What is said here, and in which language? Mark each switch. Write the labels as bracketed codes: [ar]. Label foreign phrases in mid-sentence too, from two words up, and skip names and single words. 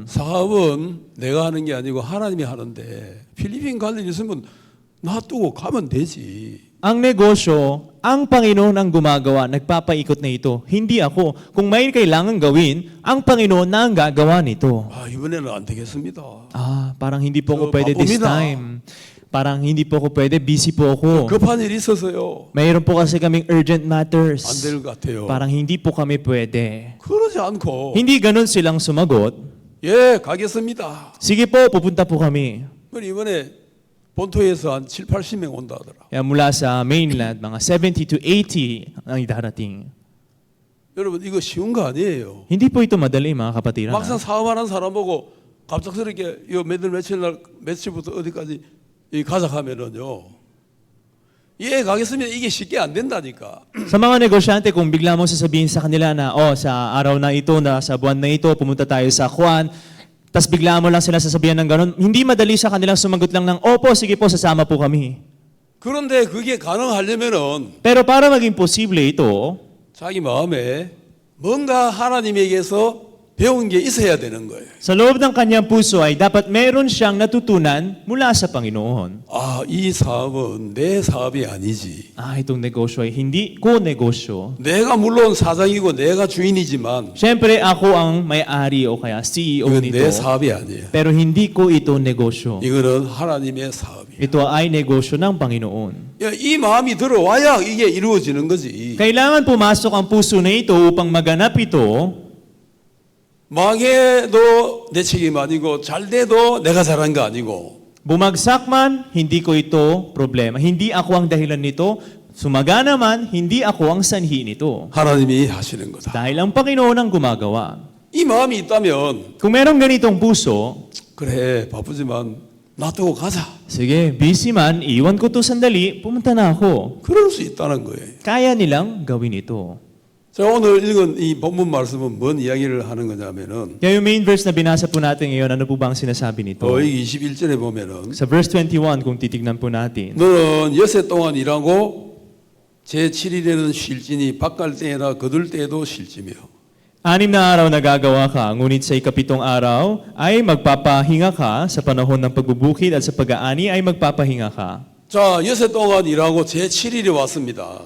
[ko] 사업은 내가 하는 게 아니고 하나님이 하는데 필리핀 갈 일 있으면 놔두고 가면 되지. [tl] Ang negosyo, ang Panginoon ang gumagawa, nagpapaikot na ito. Hindi ako. Kung may kailangan gawin, ang Panginoon na ang gagawa nito. [ko] 이번에는 안 되겠습니다. [tl] Parang hindi po ako pwede this [ko] 바쁩니다. [tl] time. Parang hindi po ako pwede, busy po ako. [ko] 급한 일이 있어서요. [tl] Mayroon po kasi kaming [en] urgent matters. [ko] 안 될 것 같아요. [tl] Parang hindi po kami pwede. [ko] 그러지 않고 [tl] Hindi ganun silang sumagot. [ko] 가겠습니다. [tl] Sige po, pupunta po kami. [ko] 이번에 본토에서 한 7, 80명 온다 하더라. [tl] Kaya mula sa mainland, mga 70 to 80 ang idarating. [ko] 여러분 이거 쉬운 거 아니에요. [tl] Hindi po ito madali, mga kapatiran. [ko] 막상 사업하는 사람 보고 갑작스럽게 며칠 날 며칠부터 어디까지 가자 하면은요. 가겠습니다. 이게 쉽게 안 된다니까. [tl] Sa mga negosyante, kung bigla mo sasabihin sa kanila na, sa araw na ito, sa buwan na ito, pumunta tayo sa Juan, tas bigla mo lang sila sasabihan ng ganun, hindi madali sa kanilang sumagot lang ng, opo, sige po, sasama po kami. [ko] 그런데 그게 가능하려면은 [tl] Pero para maging posible ito, [ko] 자기 마음에 뭔가 하나님에게서 배운 게 있어야 되는 거예요. [tl] sa loob ng kanyang puso ay dapat meron siyang natutunan mula sa Panginoon. [ko] 이 사업은 내 사업이 아니지. [tl] Itong negosyo ay hindi ko negosyo. [ko] 내가 물론 사장이고 내가 주인이지만 [tl] Siyempre, ako ang may-ari o kaya CEO [ko] 이건 [tl] nito. [ko] 내 사업이 아니에요. [tl] Pero hindi ko ito negosyo. [ko] 이거는 하나님의 사업이에요. [tl] Ito ay negosyo ng Panginoon. [ko] 이 마음이 들어와야 이게 이루어지는 거지. [tl] Kailangan pumasok ang puso na ito upang maganap ito. [ko] 망해도 내 책임 아니고 잘 돼도 내가 잘한 거 아니고 [tl] Bumagsak man, hindi ko ito problema. Hindi ako ang dahilan nito. Sumagana man, hindi ako ang sanhi nito. [ko] 하나님이 하시는 거다. [tl] Dahil ang Panginoon ang gumagawa. [ko] 이 마음이 있다면 [tl] Kung merong ganitong puso, [ko] 그래 바쁘지만 놔두고 가자. [tl] Sige, busy man, iwan ko to sandali, pumunta na ako. [ko] 그럴 수 있다는 거예요. [tl] Kaya nilang gawin ito. [ko] 자, 오늘 읽은 이 본문 말씀은 뭔 이야기를 하는 거냐면은 [tl] Kaya yung [en] main verse [tl] na binasa po natin ngayon, ano po ba ang sinasabi nito? [ko] 이 21절에 보면은 [tl] Sa verse 21, kung titignan po natin, [ko] 너는 엿새 동안 일하고 제7일에는 쉴지니 바깔 때나 거둘 때에도 쉴지며 [tl] 6 na araw nagagawa ka, ngunit sa ikapitong araw ay magpapahinga ka, sa panahon ng pagbubukid at sa pag-aani ay magpapahinga ka. [ko] 자, 엿새 동안 일하고 제7일이 왔습니다.